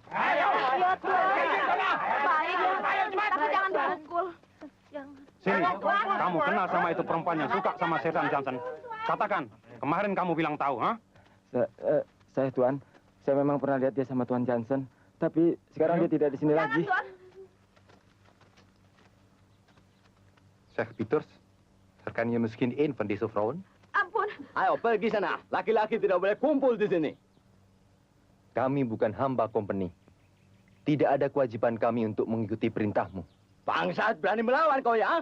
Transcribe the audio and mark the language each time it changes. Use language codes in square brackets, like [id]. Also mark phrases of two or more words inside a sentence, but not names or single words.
[id] Ayo, baik. Tapi jangan dipukul. Sini, kamu kenal sama itu perempuan yang suka sama Setan Johnson. Katakan, kemarin kamu bilang tahu, ha? Saya, Tuan. Saya memang pernah lihat dia sama Tuan Johnson. Tapi sekarang dia tidak di sini lagi. [nl] Zeg Pieters, herken je misschien één van deze vrouwen? [id] Ampun. Ayo, pergi sana. Laki-laki tidak boleh kumpul di sini. Kami bukan hamba company. Tidak ada kewajiban kami untuk mengikuti perintahmu. Bangsat, berani melawan kau ya?